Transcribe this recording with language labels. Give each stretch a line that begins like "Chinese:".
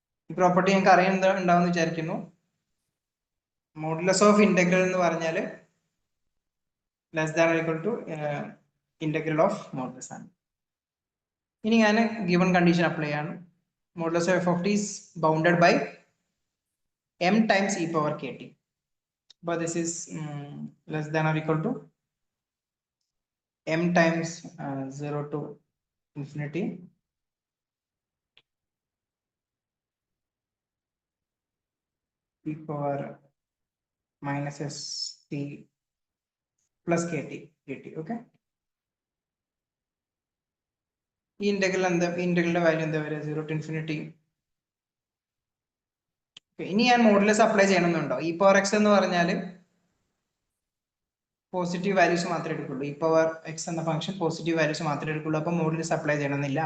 Malayalam: ഈ പ്രോപ്പർട്ടി ഞങ്ങൾക്ക് അറിയുന്നുണ്ടാവും വിചാരിക്കുന്നു. മോഡുലസ് ഓഫ് ഇന്റഗ്രൽ എന്ന് പറഞ്ഞാൽ
English: less than equal to integral of modulus
Malayalam: ആണ്. ഇനി ഞാൻ ഗിവൺ കണ്ടീഷൻ അപ്ലൈ ചെയ്യാണ്.
English: Modulus of f of t is bounded by m times e power k t.
Malayalam: അപ്പോൾ
English: This is less than or equal to m times 0 to infinity e power minus st plus kt dt.
Malayalam: Okay, ഈ ഇന്റഗ്രലിന്റെ value എന്താ വരിക? 0 to infinity. ഇനി ഞാൻ modulus apply ചെയ്യണമെന്നുണ്ടോ? E power X എന്ന് പറഞ്ഞാൽ positive values മാത്രമേ എടുക്കുള്ളൂ. ഇ പവർ എക്സ് എന്ന ഫംഗ്ഷൻ പോസിറ്റീവ് വാല്യൂസ് മാത്രമേ എടുക്കുള്ളൂ. അപ്പോൾ മോഡുലസ് അപ്ലൈ ചെയ്യണമെന്നില്ല.